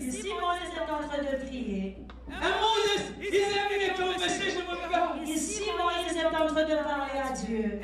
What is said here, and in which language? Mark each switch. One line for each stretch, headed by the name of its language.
French: Ici, Moïse est en train de prier.
English: and Moses is having a conversation with God.
French: Ici, Moïse est en train de parler à Dieu.